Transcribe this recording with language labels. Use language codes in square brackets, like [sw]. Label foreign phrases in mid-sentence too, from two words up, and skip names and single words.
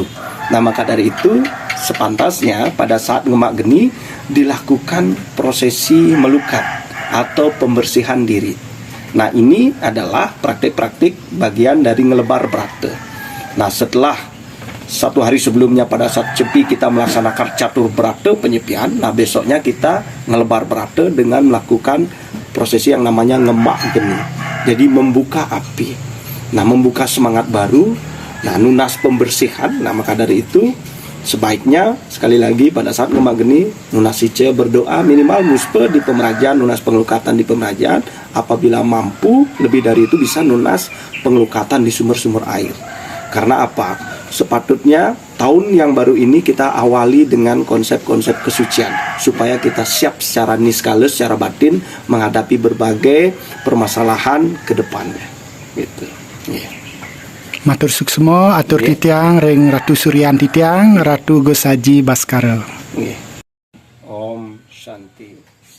[id] Nah, maka dari itu sepantasnya pada saat ngemak geni dilakukan prosesi melukat atau pembersihan diri. Nah, ini adalah praktik-praktik bagian dari ngelebar brate. Nah, setelah satu hari sebelumnya pada saat Cepi kita melaksanakan catur brate penyepian, nah besoknya kita ngelebar brate dengan melakukan prosesi yang namanya ngemak geni. Jadi membuka api, nah membuka semangat baru, nah [ban] nunas pembersihan. [id] Nah, maka dari itu sebaiknya sekali lagi pada saat ngemak geni [ban] nunas sice [id] berdoa minimal [ban] muspe di pemerajaan, nunas pengelukatan di pemerajaan. [id] Apabila mampu lebih dari itu bisa [ban] nunas pengelukatan [id] di sumber-sumber air. Karena apa? Sepatutnya tahun yang baru ini kita awali dengan konsep-konsep kesucian supaya kita siap secara niskala, secara batin menghadapi berbagai permasalahan ke depannya. Gitu. Yeah. [ban] Matur suksmo atur Yeah. titiang ring Ratu Suryanti tiang Ratu Gosaji Baskara. [sa] Yeah. Om Shanti.